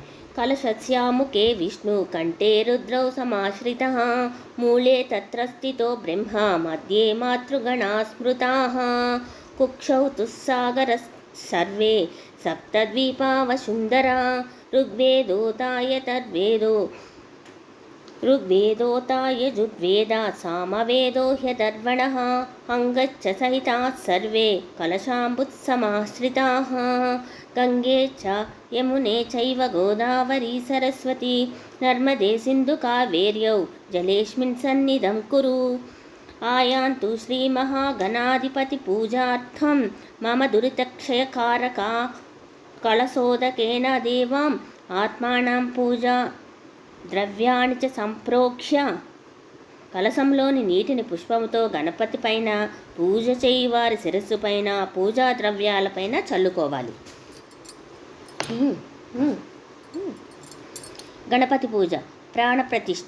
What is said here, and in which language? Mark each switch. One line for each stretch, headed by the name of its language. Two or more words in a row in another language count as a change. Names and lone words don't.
Sanskrit: కలశస్యాముఖే విష్ణు కంఠే రుద్రౌ సమాశ్రితః మూలే తత్ర స్థితో బ్రహ్మ మధ్యే మాతృగణా స్మృతాః కుక్షౌ తుస్సాగర సర్వే సప్తద్వీపా వసుంధరా ఋగ్వేదోతాయతర్వేదో ऋग्वेदोऽथ यजुर्वेदात् सामवेदो ह्यथर्वणः अङ्गच्च सहिताः सर्वे कलशाम्बुत्समाश्रिताः गङ्गे च यमुने चैव गोदावरी सरस्वती नर्मदे सिन्धुकावेर्यौ जलेऽस्मिन् सन्निधं कुरु। आयान्तु श्रीमहागणाधिपतिपूजार्थं मम दुरितक्षयकारका कलशोदकेन देवाम् आत्मानं पूजा
Telugu: ద్రవ్యాన్ని చ సంప్రోక్ష్య కలశంలోని నీటిని పుష్పముతో గణపతి పైన, పూజ చేయి వారి శిరస్సు పైన, పూజా ద్రవ్యాలపైన చల్లుకోవాలి. గణపతి పూజ ప్రాణప్రతిష్ఠ.